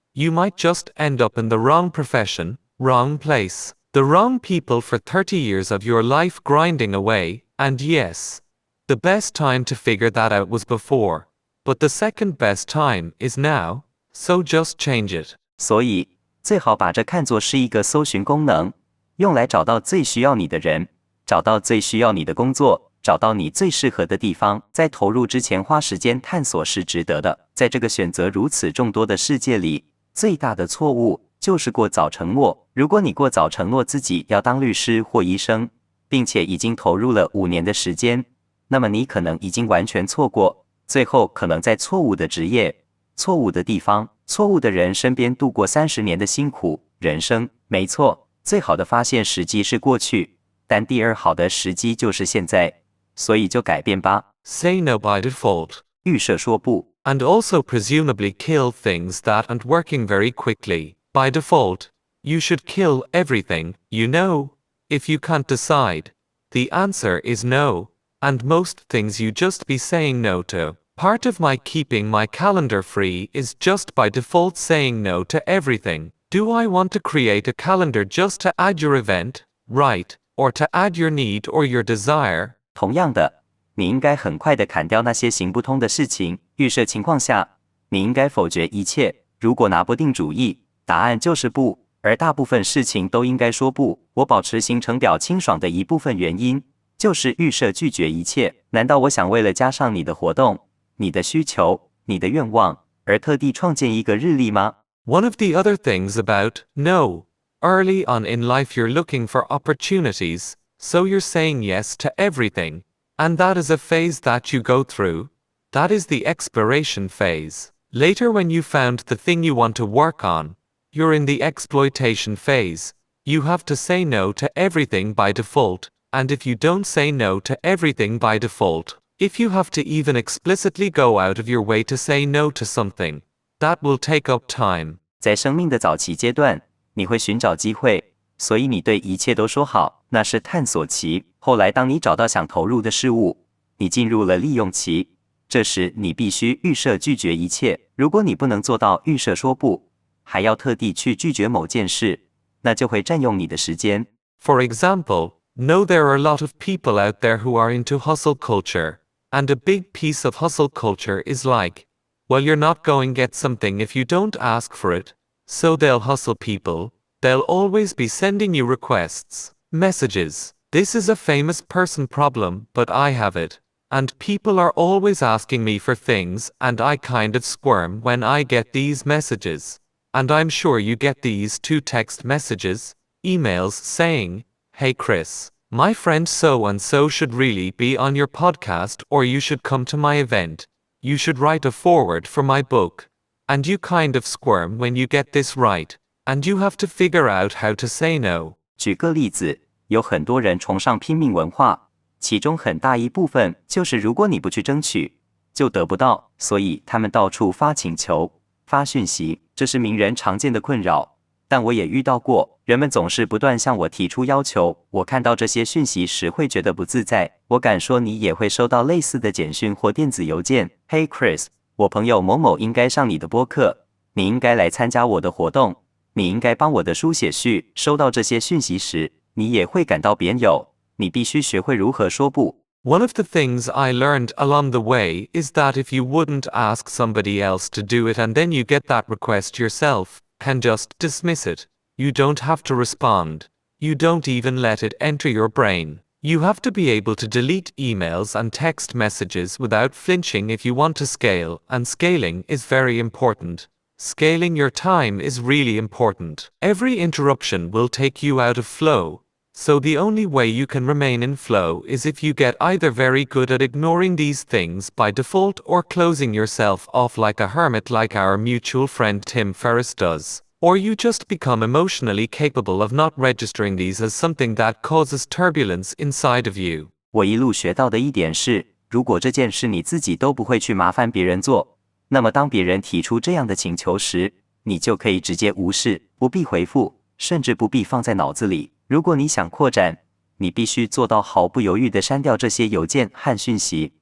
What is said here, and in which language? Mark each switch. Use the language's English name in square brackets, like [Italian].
[English] You might just end up in the wrong profession, wrong place, the wrong people for 30 years of your life grinding away, and yes, the best time to figure that out was before, but the second best time is now, so just change it. [Chinese] 所以，最好把这看作是一个搜寻功能，用来找到最需要你的人，找到最需要你的工作，找到你最适合的地方。在投入之前花时间探索是值得的。在这个选择如此众多的世界里，最大的错误就是过早承诺。如果你过早承诺自己要当律师或医生，并且已经投入了5年的时间，那么你可能已经完全错过，最后可能在错误的职业、错误的地方、错误的人身边度过30年的辛苦人生。没错，最好的发现时机是过去，但第二好的时机就是现在，所以就改变吧。 [English] Say no by default. [Chinese] 预设说不。 [English] And also presumably kill things that aren't working very quickly. By default, you should kill everything, you know. If you can't decide, the answer is no. And most things you just be saying no to. Part of my keeping my calendar free is just by default saying no to everything. Do I want to create a calendar just to add your event, right, or to add your need or your desire? [Chinese] 同样的，你应该很快地砍掉那些行不通的事情。预设情况下，你应该否决一切。如果拿不定主意，答案就是不，而大部分事情都应该说不。我保持行程表清爽的一部分原因，就是预设拒绝一切。难道我想为了加上你的活动、你的需求、你的愿望，而特地创建一个日历吗？ [English] One of the other things about no, early on in life you're looking for opportunities, so you're saying yes to everything, and that is a phase that you go through. That is the exploration phase. Later when you found the thing you want to work on, you're in the exploitation phase. You have to say no to everything by default, and if you don't say no to everything by default, if you have to even explicitly go out of your way to say no to something, that will take up time. [Chinese] 在生命的早期阶段，你会寻找机会，所以你对一切都说好，那是探索期。后来当你找到想投入的事物，你进入了利用期，这时你必须预设拒绝一切。如果你不能做到预设说不，还要特地去拒绝某件事，那就会占用你的时间。 [English] For example, know there are a lot of people out there who are into hustle culture, and a big piece of hustle culture is like, well, you're not going to get something if you don't ask for it, so they'll hustle people. They'll always be sending you requests, messages. This is a famous person problem, but I have it. And people are always asking me for things, and I kind of squirm when I get these messages. And I'm sure you get these too: text messages, emails saying, hey Chris, my friend so and so should really be on your podcast, or you should come to my event. You should write a foreword for my book. And you kind of squirm when you get this right, and you have to figure out how to say no. [Chinese] 举个例子，有很多人崇尚拼命文化，其中很大一部分就是如果你不去争取，就得不到，所以他们到处发请求、发讯息，这是名人常见的困扰。但我也遇到过，人们总是不断向我提出要求，我看到这些讯息时会觉得不自在。我敢说你也会收到类似的简讯或电子邮件。 Hey Chris， 我朋友某某应该上你的播客，你应该来参加我的活动，你应该帮我的书写序。收到这些讯息时，你也会感到别扭，你必须学会如何说不。 [English] One of the things I learned along the way is that if you wouldn't ask somebody else to do it and then you get that request yourself, can just dismiss it. You don't have to respond. You don't even let it enter your brain. You have to be able to delete emails and text messages without flinching if you want to scale, and scaling is very important. Scaling your time is really important. Every interruption will take you out of flow. So the only way you can remain in flow is if you get either very good at ignoring these things by default or closing yourself off like a hermit like our mutual friend Tim Ferriss does. Or you just become emotionally capable of not registering these as something that causes turbulence inside of you. [Chinese] 我一路学到的一点是，如果这件事你自己都不会去麻烦别人做，那么当别人提出这样的请求时，你就可以直接无视，不必回复，甚至不必放在脑子里。如果你想扩展，你必须做到毫不犹豫地删掉这些邮件和讯息。